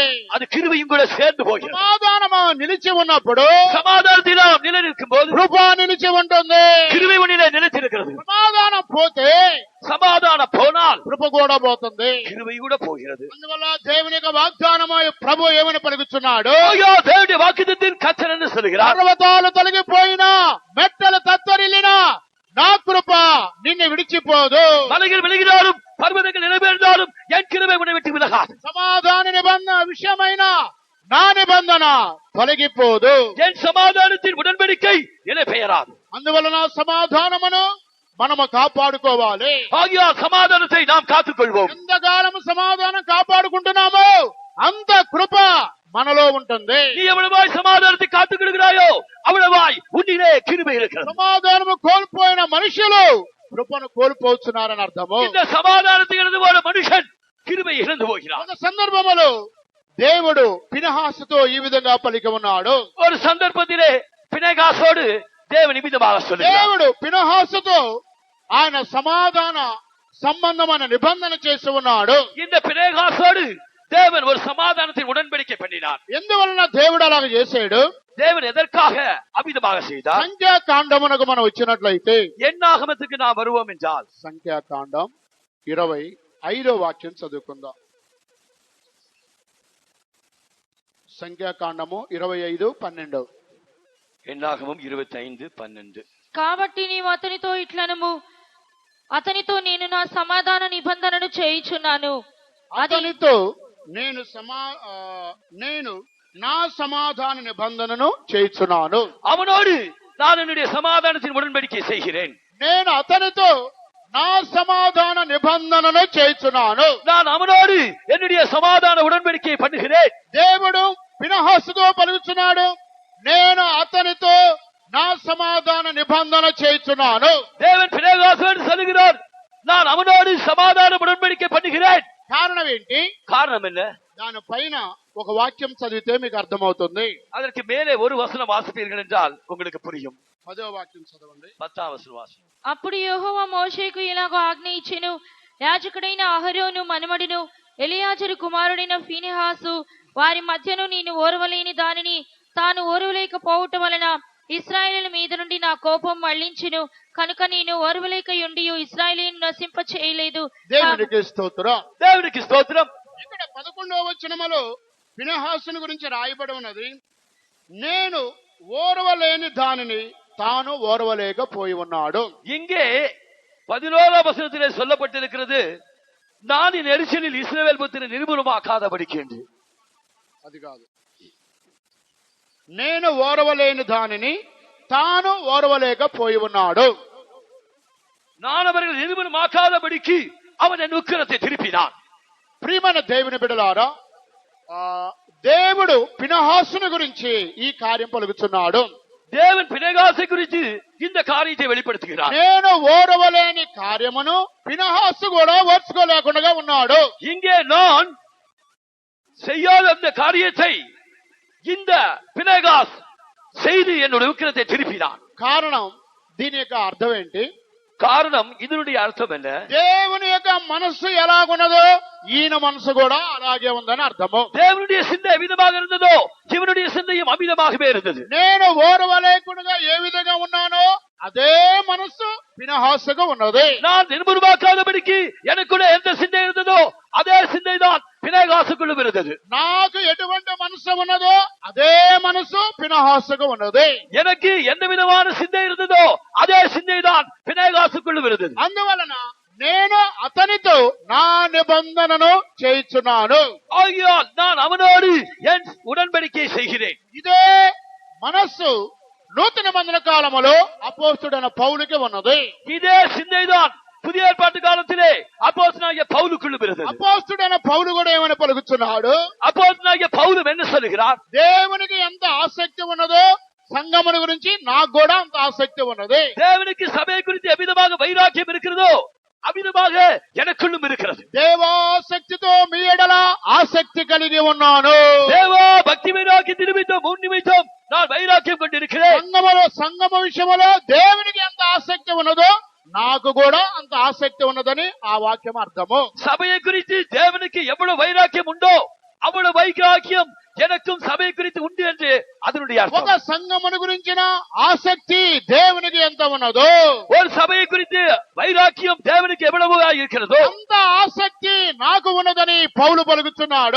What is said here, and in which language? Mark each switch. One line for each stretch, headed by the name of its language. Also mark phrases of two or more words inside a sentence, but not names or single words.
Tamil: அது கிருபையும் கூட சேர்ந்து போகிறது.
Telugu: సమాధానము నిలిచి ఉన్నప్పుడు
Tamil: சமாதானத்தில் நாம் நிலை நிற்கும் போது
Telugu: కృప నిలిచి ఉంటుంది.
Tamil: கிருபை உன்னிலே நிலைத்திருக்கிறது.
Telugu: సమాధానం పోతే
Tamil: சமாதானம் போனால்
Telugu: కృప కూడా పోతుంది.
Tamil: கிருபை கூட போகிறது.
Telugu: అందువల్ల దేవుని యొక్క వాగ్దానము ప్రభు ఏమని పలుకుతున్నాడు?
Tamil: ஐயோ, தேவனுடைய வாக்குத்தத்தத்தின் கர்த்தர் என்று சொல்கிறார்.
Telugu: పర్వతాలు తొలగిపోయినా మెట్టలు తత్తరిల్లినా నా కృప నిన్ను విడిచిపోదు.
Tamil: மலைகள் விலகினாலும் பர்வதங்கள் நிலைபெயர்ந்தாலும் என் கிருபை உன்னை விட்டு விலகாது.
Telugu: సమాధాన నిబంధన విషయమైన నా నిబంధన తొలగిపోదు.
Tamil: என் சமாதானத்தின் உடன்படிக்கை நிலை பெயராது.
Telugu: అందువలన సమాధానమును మనము కాపాడుకోవాలి.
Tamil: ஆகியால் சமாதானத்தை நாம் காத்துக்கொள்வோம்.
Telugu: ఎంతకాలము సమాధానం కాపాడుకుంటున్నామో అంత కృప మనలో ఉంటుంది.
Tamil: நீ எவ்வளவாய் சமாதானத்தை காத்துக்கொள்கிறாயோ அவ்வளவாய் உன்னிலே கிருபை இருக்கிறது.
Telugu: సమాధానము కోల్పోయిన మనుషులు కృపను కోల్పోతున్నారని అర్థము.
Tamil: இந்த சமாதானத்தை இழந்து போன மனுஷன் கிருபை இழந்து போகிறான்.
Telugu: ఒక సందర్భములో దేవుడు ఫినెహాసుతో ఈ విధంగా పలికి ఉన్నాడు.
Tamil: ஒரு சந்தர்ப்பத்திலே பினெகாசோடு தேவன் இவ்விதமாக சொல்லுகிறார்.
Telugu: దేవుడు ఫినెహాసుతో ఆయన సమాధాన సంబంధమైన నిబంధన చేసి ఉన్నాడు.
Tamil: இந்த பினெகாசோடு தேவன் ஒரு சமாதானத்தின் உடன்படிக்கை பண்ணினார்.
Telugu: ఎందువలన దేవుడు అలాగ చేశాడు?
Tamil: தேவன் எதற்காக அவ்விதமாக செய்தார்?
Telugu: సంఖ్యాకాండమునకు మనం వచ్చినట్లయితే
Tamil: என்னாகமத்துக்கு நாம் வருவோம் என்றால்
Telugu: సంఖ్యాకాండం 25వ వాక్యం చదువుకుందాం. సంఖ్యాకాండము 25:12.
Tamil: என்னாகமம் 25:12.
Telugu: కాబట్టి నీవు అతనితో ఇట్లనము, అతనితో నేను నా సమాధాన నిబంధనను చేయుచున్నాను. అతనితో నేను నా సమాధాన నిబంధనను చేయుచున్నాను.
Tamil: அவனோடு நான் என்னுடைய சமாதானத்தின் உடன்படிக்கை செய்கிறேன்.
Telugu: నేను అతనితో నా సమాధాన నిబంధనను చేయుచున్నాను.
Tamil: நான் அவனோடு என்னுடைய சமாதான உடன்படிக்கை பண்ணுகிறேன்.
Telugu: దేవుడు ఫినెహాసుతో పలుకుతున్నాడు, నేను అతనితో నా సమాధాన నిబంధన చేయుచున్నాను.
Tamil: தேவன் பினெகாசோடு சொல்லுகிறார், நான் அவனோடு சமாதான உடன்படிக்கை பண்ணுகிறேன்.
Telugu: కారణం ఏంటి?
Tamil: காரணம் என்ன?
Telugu: దాని పైన ఒక వాక్యం చదివితే మీకు అర్థమవుతుంది.
Tamil: அதற்கு மேலே ஒரு வசனம் வாசிப்பீர்கள் என்றால் உங்களுக்கு புரியும்.
Telugu: 10వ వాక్యం చదవండి.
Tamil: 10வ வசனம் வாசி.
Telugu: అప్పుడు యెహోవా మోషేకు ఇలాగ ఆజ్ఞ ఇచ్చెను, యాజకుడైన అహరోను మనుమడును ఎలియాజరు కుమారుడైన ఫీనెహాసు వారి మధ్యను నేను ఓర్వలేని దానిని తాను ఓర్వలేకపోవటం వలన ఇశ్రాయేలు మీద నుండి నా కోపం మళ్లించెను. కనుక నేను ఓర్వలేకయుండి ఇశ్రాయేలును నశింప చేయలేదు. దేవునికి స్తోత్రం. దేవునికి స్తోత్రం. ఇక్కడ 11వ వచనములో ఫీనెహాసును గురించి రాయబడి ఉన్నది, నేను ఓర్వలేని దానిని తాను ఓర్వలేకపోయి ఉన్నాడు.
Tamil: இங்கே 11ஆம் வசனத்திலே சொல்லப்பட்டிருக்கிறது, நான் என் எரிச்சலில் இஸ்ரவேல் புத்திரனை நிர்மூலமாக்காதபடிக்கு என்று.
Telugu: అది కాదు, నేను ఓర్వలేని దానిని తాను ఓర్వలేకపోయి ఉన్నాడు.
Tamil: நான் அவர்கள் நிர்மூலமாக்காதபடிக்கு அவன் என் உக்கிரத்தை திருப்பினான்.
Telugu: ప్రియమైన దేవుని బిడ్డలారా, దేవుడు ఫీనెహాసును గురించి ఈ కార్యం పలుకుతున్నాడు.
Tamil: தேவன் பினெகாசை குறித்து இந்த காரியத்தை வெளிப்படுத்துகிறார்.
Telugu: నేను ఓర్వలేని కార్యమును ఫీనెహాసు కూడా ఓర్చుకోలేకుండా ఉన్నాడు.
Tamil: இங்கே நான் செய்யாத அந்த காரியத்தை இந்த பினெகாஸ் செய்து என்னுடைய உக்கிரத்தை திருப்பினான்.
Telugu: కారణం, దీని యొక్క అర్థం ఏంటి?
Tamil: காரணம், இதனுடைய அர்த்தம் என்ன?
Telugu: దేవుని యొక్క మనస్సు ఎలాగున్నదో ఈయన మనసు కూడా అలాగే ఉందని అర్థము.
Tamil: தேவனுடைய சிந்தை எவ்விதமாக இருந்ததோ இவனுடைய சிந்தையும் அமிதமாகவே இருந்தது.
Telugu: నేను ఓర్వలేకుండా ఏ విధంగా ఉన్నానో అదే మనస్సు ఫీనెహాసుకు ఉన్నది.
Tamil: நான் நிர்மூலமாக்காதபடிக்கு எனக்குள்ள எந்த சிந்தை இருந்ததோ அதே சிந்தை தான் பினெகாசுக்குள்ளும் இருந்தது.
Telugu: నాకు ఎటువంటి మనసు ఉన్నదో అదే మనసు ఫీనెహాసుకు ఉన్నది.
Tamil: எனக்கு எந்த விதமான சிந்தை இருந்ததோ அதே சிந்தை தான் பினெகாசுக்குள்ளும் இருந்தது.
Telugu: అందువలన నేను అతనితో నా నిబంధనను చేయించున్నాను.
Tamil: ஆகையால் நான் அவனோடு என் உடன்படிக்கை செய்கிறேன்.
Telugu: ఇదే మనస్సు నూతన నిబంధన కాలములో అపోస్తలుడైన పౌలుకి ఉన్నది.
Tamil: இதே சிந்தைதான் புதிய ஏற்பாட்டு காலத்திலே அப்போஸ்தலனாகிய பவுலுக்குள்ளும் இருந்தது.
Telugu: అపోస్తలుడైన పౌలు కూడా ఏమని పలుకుతున్నాడు?
Tamil: அப்போஸ்தலனாகிய பவுలు என்ன சொல்லுகிறார்?
Telugu: దేవునికి ఎంత ఆసక్తి ఉన్నదో సంఘమును గురించి నాకు కూడా అంత ఆసక్తి ఉన్నది.
Tamil: தேவனுக்கு சபையை குறித்து எவ்விதமாக வைராக்கியம் இருக்கிறதோ அவ்விதமாக எனக்குள்ளும் இருக்கிறது.
Telugu: దేవాసక్తితో మీ ఎడల ఆసక్తి కలిగి ఉన్నాను.
Tamil: தேவா பக்தி வைராக்கியம் நிமித்தம் முன் நிமித்தம் நான் வைராக்கியம் கொண்டிருக்கிறேன்.
Telugu: సంఘము విషయంలో దేవునికి ఎంత ఆసక్తి ఉన్నదో నాకు కూడా అంత ఆసక్తి ఉన్నదని ఆ వాక్యం అర్థము.
Tamil: சபையை குறித்து தேவனுக்கு எவ்வளவு வைராக்கியம் உண்டோ அவ்வளவு வைராக்கியம் எனக்கும் சபை குறித்து உண்டு என்று அதனுடைய
Telugu: ఒక
Tamil: அர்த்தம்.
Telugu: సంఘమును గురించిన ఆసక్తి దేవునికి ఎంత ఉన్నదో,
Tamil: ஒரு சபையை குறித்து வைராக்கியம் தேவனுக்கு எவ்வளவு இருக்கிறதோ
Telugu: అంత ఆసక్తి నాకు ఉన్నదని పౌలు పలుకుతున్నాడు.